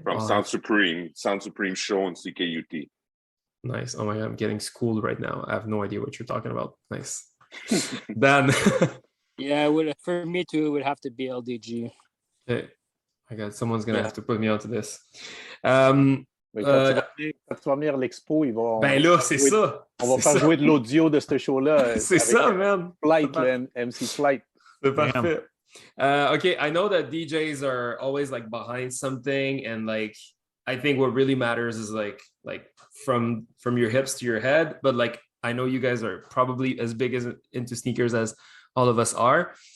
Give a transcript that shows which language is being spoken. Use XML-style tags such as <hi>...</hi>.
<en>From Sound Supreme show on CKUT. Nice. Oh my God, I'm getting schooled right now. I have no idea what you're talking about. Nice. Dan. Yeah, for me too, it would have to be LDG. Okay. My God, someone's going to have to put me onto this.</en> <fr>Quand tu vas venir à l'expo, ils vont... Ben là, c'est ça. On va faire jouer de l'audio de ce show-là. C'est ça, man. Flight, MC Flight. C'est parfait.</fr> <en>Okay, I know that DJs are always like behind something, and like I think what really matters is like from your hips to your head. But like I know you guys are probably as big as into sneakers as all of us are.</en>